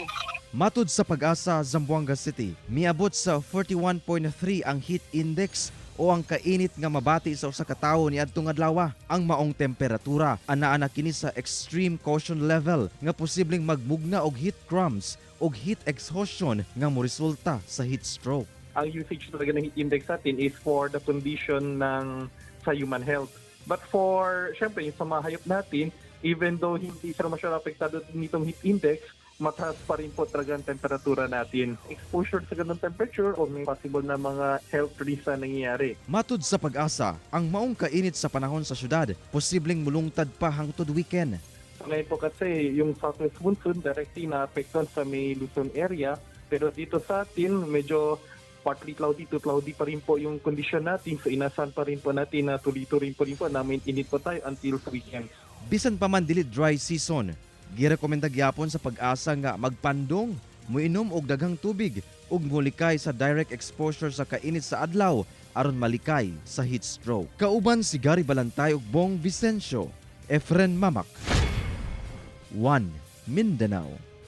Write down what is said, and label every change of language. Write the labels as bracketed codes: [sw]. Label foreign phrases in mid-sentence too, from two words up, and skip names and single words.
[ceb] Matud sa pag-asa Zamboanga City, miabot sa 41.3 ang [en] heat index [ceb] o ang kainit nga mabati sa usa ka tawo niadtong adlaw. Ang maong temperatura anaa na kini sa [en] extreme caution level [ceb] nga posibleng magmugna og [en] heat cramps [ceb] og [en] heat exhaustion [ceb] nga moresulta sa [en] heat stroke. [tl] Ang usage talaga ng [en] heat index [tl] natin [en] is for the condition [tl] ng sa [en] human health. But for, [tl] syempre, yung sa mga hayop natin, [en] even though [tl] hindi siya masyadong apektado nitong [en] heat index, [tl] mataas pa rin po talaga ang temperatura natin. Exposure sa ganung temperature o may possible na mga [en] health risks [tl] na nangyayari. [ceb] Matud sa pag-asa, ang maong kainit sa panahon sa syudad, posibleng mulungtad pa hangtod weekend. [tl] Ngayon po kasi yung [en] southwest monsoon [tl] directly na-apektuhan sa may Luzon area, pero dito sa atin medyo [en] partly cloudy to cloudy [tl] pa rin po yung kondisyon natin. So inasahan pa rin po natin na tuloy-tuloy po rin po na mainit po tayo until sa weekend. [ceb] Bisan pa man dili [en] dry season, [ceb] girekomenda gyapon sa pag-asa nga magpandong, muinom og daghang tubig ug mulikay sa [en] direct exposure [ceb] sa kainit sa adlaw aron malikay sa [en] heat stroke. [ceb] Kauban si Gary Balantay ug Bong Vicencio, Efren Mamak, 1 Mindanao.